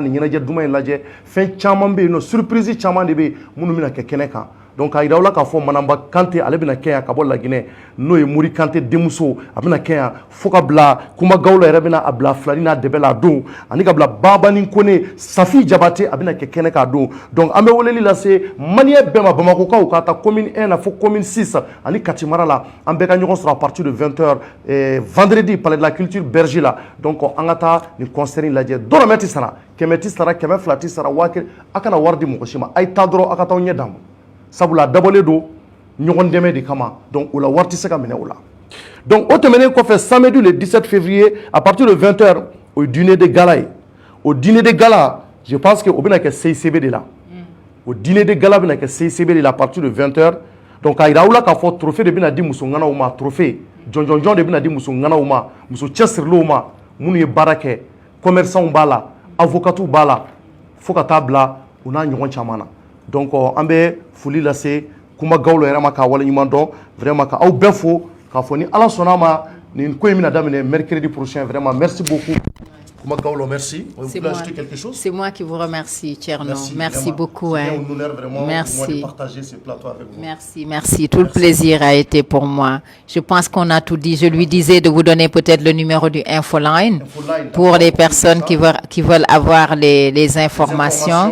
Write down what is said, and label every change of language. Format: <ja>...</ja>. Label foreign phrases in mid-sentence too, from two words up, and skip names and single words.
<bm>nin ɲɛnajɛ duman in lajɛ fɛn caman bɛ yen nɔ surprise caman de bɛ yen minnu bɛna kɛ kɛnɛ kan donc a yira aw la k'a fɔ Manamba Kante ale bɛna kɛ yan ka bɔ Laginɛ n'o ye Mori Kante denmuso a bɛna kɛ yan fo ka bila Kuma Gawlo yɛrɛ bɛna a bila Filani n'a dɛbɛ la a don ani ka bila Babani Kone Safi Jabate a bɛna kɛ kɛnɛ k'a don donc an bɛ weleli lase Malien bɛɛ ma Bamakokaw ka taa commune 1 na fo commune 6 ani Kati mara la an bɛɛ ka ɲɔgɔn sɔrɔ</bm> <fr>à partir de 20h vendredi</fr> <bm>palais de la culture berger la donc an ka taa nin concert in lajɛ dɔrɔmɛ tɛ sara kɛmɛ tɛ sara kɛmɛ fila tɛ sara waa kelen a kana wari di mɔgɔ si ma a ye taa dɔrɔn a ka taa ɲɛ d'a ma sabula dabɔlen don ɲɔgɔn dɛmɛ de kama donc o la wari tɛ se ka minɛ o la donc o tɛmɛnen kɔfɛ</bm> <fr>samedi le 17 février à partir de 20h</fr> <bm>o ye</bm> <fr>dîner de gala</fr> <bm>ye o</bm> <fr>dîner de gala je pense que</fr> <bm>o bɛna kɛ CICB de la o</bm> <fr>dîner de gala</fr> <bm>bɛna kɛ CICB de la</bm> <fr>à partir de 20h</fr> <bm>donc k'a yira aw la k'a fɔ</bm> <fr>trophée de</fr> <bm>bɛna di muso ŋanaw ma trophée jɔnjɔnjɔn de bɛna di muso ŋanaw ma muso cɛsirilenw ma minnu ye baara kɛ commerçants b'a la avocats b'a la fo ka taa bila u n'a ɲɔgɔn caman na donc an bɛ foli lase Kuma Gawlo yɛrɛ ma k'a waleɲuman dɔn vraiment ka aw bɛɛ fo k'a fɔ ni Ala sɔnna ma nin ko in bɛna daminɛ</bm> <fr>mercredi prochain vraiment merci beaucoup Kuma Gawlo merci. Vous voulez ajouter quelque chose? C'est moi qui vous remercie Thierno. Merci beaucoup. C'est un honneur vraiment merci. de partager ce plateau avec vous. Merci. Tout le plaisir a été pour moi. Je pense qu'on a tout dit. Je lui disais de vous donner peut-être le numéro du Infoline pour les personnes qui veulent avoir les informations.</fr>